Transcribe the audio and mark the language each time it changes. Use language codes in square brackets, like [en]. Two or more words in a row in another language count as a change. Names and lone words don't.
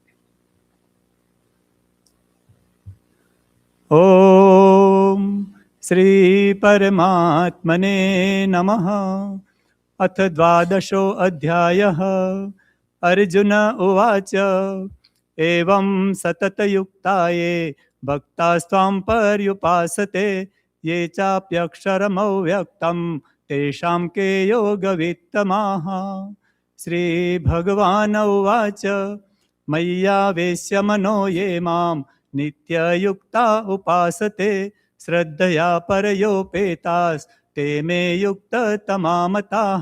[sa] ओम श्री परमात्मने नमः. अथ द्वादशो अध्यायः. अर्जुन उवाच एवं सततयुक्ताये भक्तास्त्वां पर्युपासते ये चाप्यक्षरमव्यक्तं तेषां के योगवित्तमाः. श्रीभगवान् उवाच मय्यावेश्य मनो ये मां नित्ययुक्ता उपासते श्रद्धया परयोपेतास्ते मे युक्ततमा मताः.